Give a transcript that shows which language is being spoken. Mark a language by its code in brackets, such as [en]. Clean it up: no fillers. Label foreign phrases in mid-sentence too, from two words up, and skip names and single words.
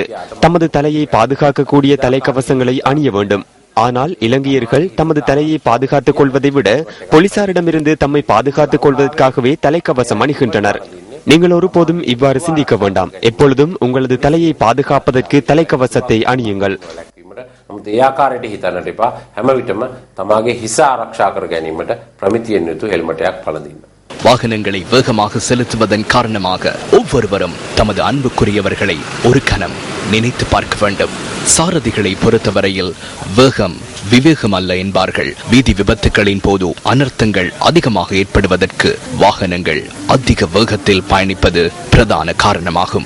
[ta] தமது தலையை பாதுகாக்கக்கூடிய தலைக்கவசங்களை அணிய வேண்டும். ஆனால் இலங்கையர்கள் தமது தலையை பாதுகாத்துக் கொள்வதை விட போலீசாரிடமிருந்து தம்மை பாதுகாத்துக் கொள்வதற்காகவே தலைக்கவசம் அணிகின்றனர். நீங்கள் ஒருபோதும் இவ்வாறு சிந்திக்க வேண்டாம். எப்பொழுதும் உங்களது தலையை பாதுகாப்பதற்கு தலைக்கவசத்தை அணியுங்கள். [si] ඒ ආකාරයට හිතන්නට එපා. හැම විටම තමාගේ හිස ආරක්ෂා කර ගැනීමට ප්‍රමිතියෙන් යුතු හෙල්මටයක් පළඳින්න. [ta] வாகனங்களை வேகமாக செலுத்துவதன் காரணமாக ஒவ்வொருவரும் தமது அன்புக்குரியவர்களை ஒரு கணம் நினைத்து பார்க்க வேண்டும். சாரதிகளை பொறுத்தவரையில் வேகம் விவேகம் அல்ல என்பார்கள். வீதி விபத்துகளின் போது அனர்த்தங்கள் அதிகமாக ஏற்படுவதற்கு வாகனங்கள் அதிக வேகத்தில் பயணிப்பது பிரதான காரணமாகும்.